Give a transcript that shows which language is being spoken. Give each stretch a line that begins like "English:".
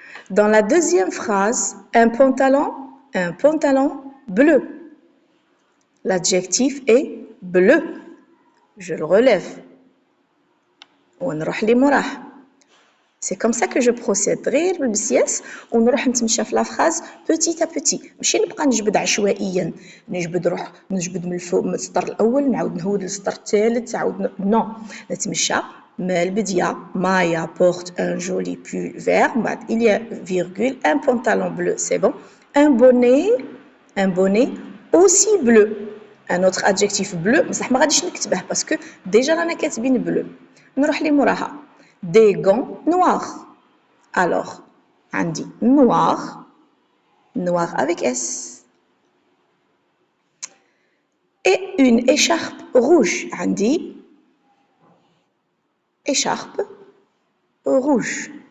French: Dans la deuxième phrase, un pantalon bleu. L'adjectif est bleu. Je le relève.
Arabic: ونروح لمراه.
French: C'est comme ça que je procède.
Arabic: غير بالمسياس ونروح نتمشى في لا فراز بوتي ا بوتي، ماشي نبقى نجبد عشوائيا، نجبد من الفوق من السطر الاول نعاود نهود للسطر الثالث عاود نو، نتمشى من البدايه.
French: Maya porte un joli pull vert،
Arabic: من بعد
French: il y a virgule un pantalon bleu، c'est bon. un bonnet aussi bleu. un autre adjectif bleu
Arabic: بصح ما غاديش نكتبه باسكو ديجا رانا كاتبين bleu. نروح لموراها
French: des gants noirs. Alors, on dit noir, noir avec S. Et une écharpe rouge. On dit écharpe rouge.